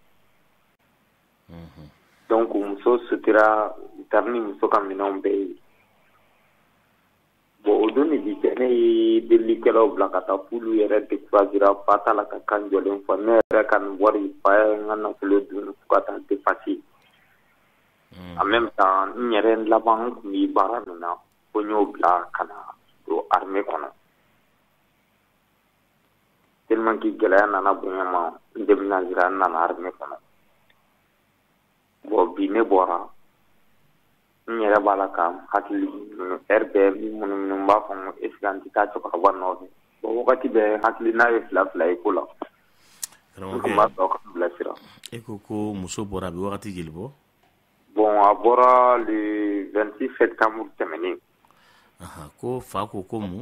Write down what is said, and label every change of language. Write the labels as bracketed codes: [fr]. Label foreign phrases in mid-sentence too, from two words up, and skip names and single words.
[bm] donc muso sutira u taara ni muso ka minɛnw bɛɛ ye. bon o don de bi kɛ ne ye delilikɛlaw bila ka taa k'ulu yɛrɛ découragera fa t'a la ka kan jɔlen fɔ ne yɛrɛ ka nin wari fa ye n ka nafolo dun fo ka taa dépasser. [fr] en même temps [bm] n yɛrɛ laban n tun bɛ baara min na ko n y'o bila ka na don armée kɔnɔ. [fr] tellement que [bm] gɛlɛya nana bonya ma n déménagera n nana armée kɔnɔ. bon bi ne bɔra n yɛrɛ b'a la ka hakili heure bɛɛ minnu b'a fɔ n [fr] est ce que [bm] an tɛ taa cɛkɔrɔba nɔfɛ bon wagati bɛɛ hakili n'a ye fila ye ko la. n tun b'a fɛ ka bilasira. e ko ko muso bɔra a bɛ wagati joli bɔ. bon a bɔra [fr] le 26 septembre [bm] tɛmɛnen. ko fa ko mun.